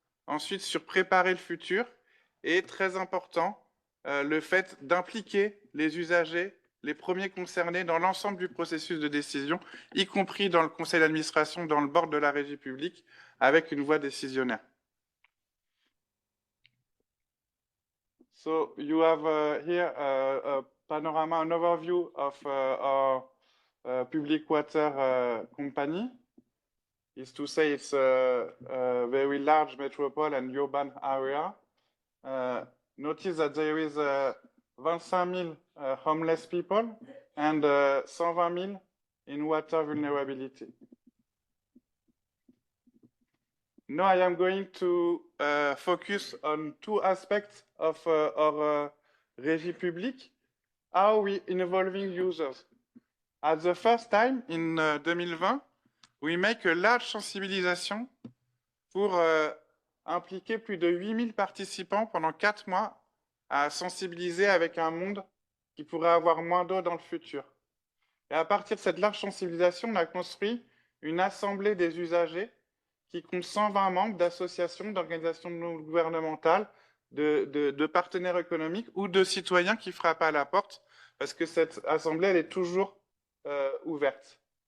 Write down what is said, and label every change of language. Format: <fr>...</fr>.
<fr>Ensuite, sur préparer le futur. Et très important, le fait d'impliquer les usagers, les premiers concernés dans l'ensemble du processus de décision, y compris dans le conseil d'administration, dans le board de la régie publique, avec une voix décisionnaire.</fr> <en>So you have here a panorama, an overview of our public water company. Is to say it's a very large metropole and urban area. Notice that there is 25,000 homeless people and 120,000 in water vulnerability. Now I am going to focus on two aspects of our Régie publique, how we involving users. At the first time, in 2020, we make a large</en> <fr>sensibilisation pour impliquer plus de 8000 participants pendant 4 mois à sensibiliser avec un monde qui pourrait avoir moins d'eau dans le futur. Et à partir de cette large sensibilisation, on a construit une assemblée des usagers qui compte 120 membres d'associations, d'organisations non gouvernementales, de partenaires économiques ou de citoyens qui frappent à la porte, parce que cette assemblée, elle est toujours ouverte.</fr>